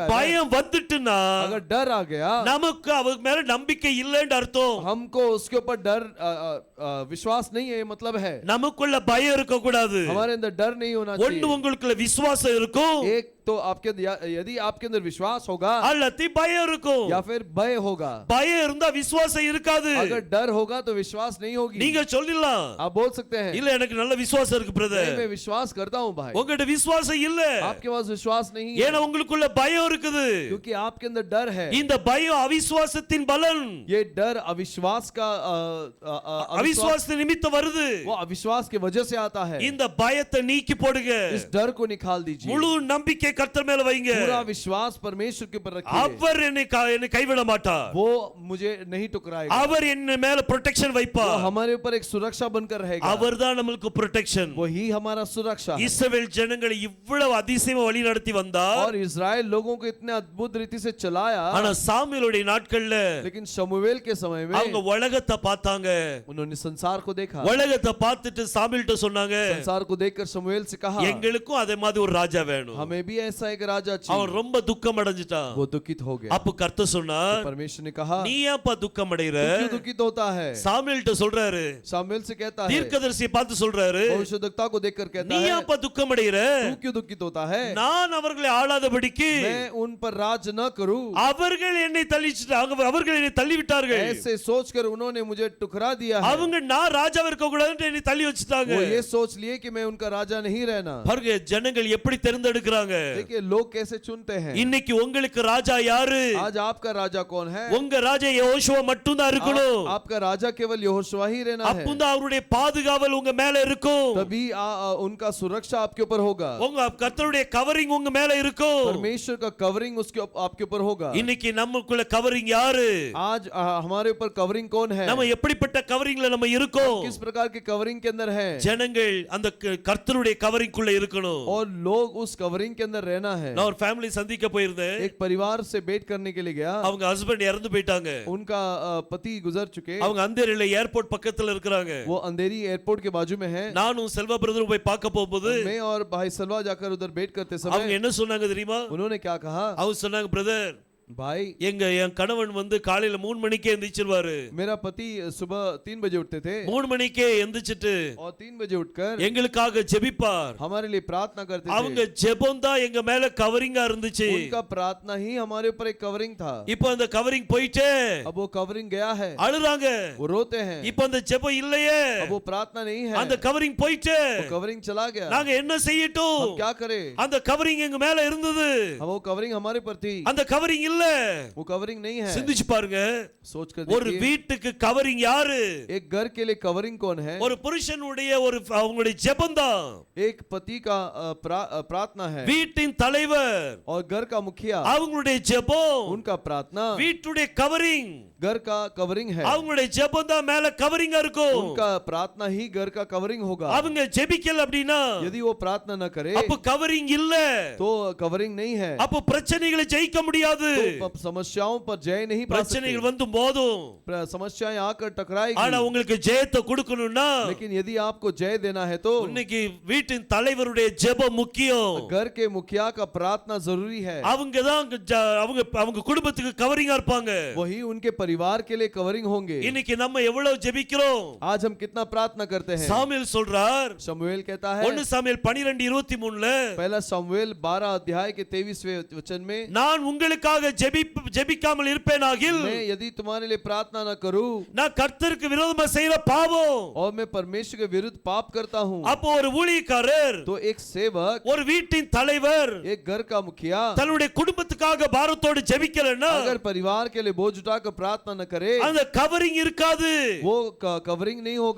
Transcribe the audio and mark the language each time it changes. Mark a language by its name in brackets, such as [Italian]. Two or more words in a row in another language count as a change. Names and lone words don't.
[Tamil] பயம் வந்துட்டுனா [Hindi] अगर डर आ गया, [Tamil] நமக்கு அவர் மேல நம்பிக்கை இல்லைன்னு அர்த்தம். [Hindi] हमको उसके ऊपर डर विश्वास नहीं है मतलब है। [Tamil] நமக்குள்ள பயம் இருக்க கூடாது. [Hindi] हमारे अंदर डर नहीं होना [Tamil] ஒண்ணு [Hindi] चाहिए। [Tamil] உங்களுக்குள்ள விசுவாசம் இருக்கும், [Hindi] एक तो आपके यदि आपके अंदर विश्वास होगा [Tamil] அல்லது பயம் இருக்கும். [Hindi] या फिर भय होगा, [Tamil] பயம் இருந்தா விசுவாசம் இருக்காது. [Hindi] अगर डर होगा तो विश्वास नहीं होगी. [Tamil] நீங்க சொல்லலாம், [Hindi] आप बोल सकते हैं [Tamil] இல்ல எனக்கு நல்ல விசுவாசம் இருக்கு [Hindi] नहीं, [Tamil] பிரதர். [Hindi] मैं विश्वास करता हूं भाई. [Tamil] உங்ககிட்ட விசுவாசம் இல்ல, [Hindi] आपके पास विश्वास नहीं है [Tamil] ஏன்னா உங்களுக்குள்ள பயம் இருக்குது. [Hindi] क्योंकि आपके अंदर डर है. [Tamil] இந்த பயம் அவிசுவாசத்தின் பலன். [Hindi] ये डर अविश्वास का [Tamil] அவிசுவாசத்தின் நிமித்தம் வருது. [Hindi] वो अविश्वास की वजह से आता है. [Tamil] இந்த பயத்தை நீக்கி போடுங்க. [Hindi] इस डर को निकाल दीजिए. [Tamil] முழு நம்பிக்கை கர்த்தர் மேல வைங்க. [Hindi] पूरा विश्वास परमेश्वर के ऊपर रखिए. [Tamil] அவர் என்னை கைவிட மாட்டார். [Hindi] वो मुझे नहीं टुकराएगा. [Tamil] அவர் என்ன மேல ப்ரொடெக்ஷன் [Hindi] वो [Tamil] வைப்பார். [Hindi] हमारे ऊपर एक सुरक्षा बनकर रहेगा. [Tamil] அவர்தான் நமக்கு ப்ரொடெக்ஷன். [Hindi] वही हमारा सुरक्षा है. [Tamil] இஸ்ரவேல் ஜனங்களை இவ்வளவு அதிசயமா வழி நடத்தி வந்தார். [Hindi] और इजराइल लोगों को इतने अद्भुत रीति से चलाया. [Tamil] ஆனா சாமுவேலுடைய நாட்கள்ல [Hindi] लेकिन शमूएल के समय में [Tamil] அவங்க உலகத்தை பார்த்தாங்க. [Hindi] उन्होंने संसार को देखा. [Tamil] உலகத்தை பார்த்துட்டு சாமுவேல்ட்ட சொன்னாங்க, [Hindi] संसार को देखकर शमूएल से कहा [Tamil] எங்களுக்கும் அதே மாதிரி ஒரு ராஜா வேணும். [Hindi] हमें भी ऐसा एक राजा [Tamil] அவன் [Hindi] चाहिए. [Tamil] ரொம்ப துக்கம் அடைஞ்சிட்டான். [Hindi] वो दुखित हो गया. [Tamil] அப்ப கர்த்தர் சொன்னார், [Hindi] परमेश्वर ने कहा [Tamil] நீ ஏன்பா துக்கம் அடைற? [Hindi] तू क्यों दुखित होता है? [Tamil] சாமுவேல்ட்ட சொல்றாரு, [Hindi] शमूएल से कहता है, [Tamil] தீர்க்கதரிசியை பார்த்து சொல்றாரு, [Hindi] भविष्यद्वक्ता को देखकर कहता [Tamil] நீ [Hindi] है, [Tamil] ஏன்பா துக்கம் அடைற? [Hindi] तू क्यों दुखित होता है? [Tamil] நான் அவர்களை ஆளாதபடிக்கு [Hindi] मैं उन पर राज न करूं. [Tamil] அவர்கள் என்னை தள்ளிவிட்டார்கள். அவர்கள் என்னை தள்ளிவிட்டார்கள். [Hindi] ऐसे सोचकर उन्होंने मुझे टुकरा दिया है. [Tamil] அவங்க நான் ராஜாவா இருக்க கூடாதுன்னு என்னை தள்ளி வச்சிட்டாங்க. [Hindi] वो ये सोच लिए कि मैं उनका राजा नहीं रहना. [Tamil] பாருங்க ஜனங்கள் எப்படி தேர்ந்தெடுக்கறாங்க. [Hindi] देखिए लोग कैसे चुनते हैं. [Tamil] இன்னைக்கு உங்களுக்கு ராஜா யாரு? [Hindi] आज आपका राजा कौन है? [Tamil] உங்க ராஜா யெகோஷுவா மட்டும் தான் இருக்கணும். [Hindi] आपका राजा केवल यहोशुआ ही रहना है. [Tamil] அப்பதான் அவருடைய பாதுகாவல் உங்க மேல இருக்கும். [Hindi] तभी उनका सुरक्षा आपके ऊपर होगा. [Tamil] உங்க கர்த்தருடைய கவரிங் உங்க மேல இருக்கும். [Hindi] परमेश्वर का कवरिंग उसके आपके ऊपर होगा. [Tamil] இன்னைக்கு நமக்குள்ள கவரிங் யாரு? [Hindi] आज हमारे ऊपर कवरिंग कौन है? [Tamil] நம்ம எப்படிப்பட்ட கவரிங்ல நம்ம இருக்கோம்? [Hindi] किस प्रकार के कवरिंग के अंदर है? [Tamil] ஜனங்கள் அந்த கர்த்தருடைய கவரிங்குள்ள இருக்கணும். [Hindi] और लोग उस कवरिंग के अंदर रहना है. [Tamil] நான் ஒரு ஃபேமிலி சந்திக்க போயிருந்தேன். [Hindi] एक परिवार से भेंट करने के लिए गया. [Tamil] அவங்க ஹஸ்பண்ட் இறந்து போயிட்டாங்க. [Hindi] उनका पति गुजर चुके. [Tamil] அவங்க அந்தேரியில ஏர்போர்ட் பக்கத்துல இருக்காங்க. [Hindi] वो अंधेरी एयरपोर्ट के बाजू में है. [Tamil] நானும் செல்வா பிரதர் போய் பார்க்க போகும்போது [Hindi] मैं और भाई सलवा जाकर उधर भेंट करते [Tamil] அவங்க [Hindi] समय [Tamil] என்ன சொன்னாங்க தெரியுமா? [Hindi] उन्होंने क्या कहा? [Tamil] அவங்க சொன்னாங்க, பிரதர் [Hindi] भाई [Tamil] என் கணவன் காலையில 3 மணிக்கே எந்திரிச்சிருவாரு. [Hindi] मेरा पति सुबह 3 बजे उठते थे [Tamil] 3 மணிக்கே எந்திரிச்சிட்டு [Hindi] और 3 बजे उठकर [Tamil] எங்களுக்காக ஜெபிப்பார். [Hindi] हमारे लिए प्रार्थना करते [Tamil] அவங்க [Hindi] थे. [Tamil] ஜெபம் தான் எங்க மேல கவரிங்கா இருந்துச்சு. [Hindi] उनका प्रार्थना ही हमारे ऊपर एक कवरिंग था. [Tamil] இப்போ அந்த கவரிங் போயிட்டு [Hindi] अब वो कवरिंग गया है. [Tamil] அழுறாங்க. [Hindi] वो रोते हैं. [Tamil] இப்போ அந்த ஜெபம் இல்லையே. [Hindi] अब वो प्रार्थना नहीं है. [Tamil] அந்த கவரிங் போயிட்டு [Hindi] वो कवरिंग चला गया. [Tamil] நாங்க என்ன செய்யட்டும்? [Hindi] हम क्या करें? [Tamil] அந்த கவரிங் எங்க மேல இருந்தது. [Hindi] वो कवरिंग हमारे ऊपर थी. [Tamil] அந்த கவரிங் இல்ல. [Hindi] वो कवरिंग नहीं है. [Tamil] சிந்திச்சு பாருங்க. [Hindi] सोच कर [Tamil] ஒரு [Hindi] देखिए [Tamil] வீட்டுக்கு கவரிங் யாரு? [Hindi] एक घर के लिए कवरिंग कौन है? [Tamil] ஒரு புருஷனுடைய அவங்களுடைய ஜெபம் தான். [Hindi] एक पति का प्रार्थना है. [Tamil] வீட்டின் தலைவர் [Hindi] और घर का मुखिया [Tamil] அவங்களுடைய ஜெபம். [Hindi] उनका प्रार्थना [Tamil] வீட்டுடைய கவரிங் [Hindi] घर का कवरिंग है. [Tamil] அவங்களுடைய ஜெபம் தான் மேல கவரிங்கா இருக்கும். [Hindi] उनका प्रार्थना ही घर का कवरिंग होगा. [Tamil] அவங்க ஜெபிக்கல அப்படினா [Hindi] यदि वो प्रार्थना न करे [Tamil] அப்ப கவரிங் இல்ல. [Hindi] तो कवरिंग नहीं है. [Tamil] அப்ப பிரச்சனைகளை ஜெயிக்க முடியாது. [Hindi] तो समस्याओं पर जय नहीं पा सकते. [Tamil] பிரச்சனைகள் வந்து மோதும். [Hindi] समस्याएं आकर टकराएगी. [Tamil] ஆனா உங்களுக்கு ஜெயத்தை கொடுக்கணும்னா [Hindi] लेकिन यदि आपको जय देना है तो [Tamil] இன்னைக்கு வீட்டின் தலைவருடைய ஜெபம் முக்கியம். [Hindi] घर के मुखिया का प्रार्थना जरूरी है. [Tamil] அவங்க தான் அவங்க குடும்பத்துக்கு கவரிங்கா இருப்பாங்க. [Hindi] वही उनके परिवार के लिए कवरिंग होंगे. [Tamil] இன்னைக்கு நம்ம எவ்வளவு ஜெபிக்கிறோம்? [Hindi] आज हम कितना प्रार्थना करते हैं? [Tamil] சாமுவேல் சொல்றார், [Hindi] शमूएल कहता है [Tamil] 1 சாமுவேல் 12:23ல [Hindi] पहला शमूएल 12 अध्याय के 23वें वचन में, [Tamil] நான் உங்களுக்காக ஜெபிக்காமல் இருப்பேனாகில் [Hindi] मैं यदि तुम्हारे लिए प्रार्थना न करूं [Tamil] நான் கர்த்தருக்கு விரோதமா செய்யற பாவம். [Hindi] और मैं परमेश्वर के विरुद्ध पाप करता हूं. [Tamil] அப்போ ஒரு ஊழியக்காரர், [Hindi] तो एक सेवक, [Tamil] ஒரு வீட்டின் தலைவர் [Hindi] एक घर का मुखिया [Tamil] தன்னுடைய குடும்பத்துக்காக பாரத்தோடு ஜெபிக்கலன்னா [Hindi] अगर परिवार के लिए बोझ उठाकर प्रार्थना न करे [Tamil] அந்த கவரிங் இருக்காது. [Hindi] वो कवरिंग नहीं होगा.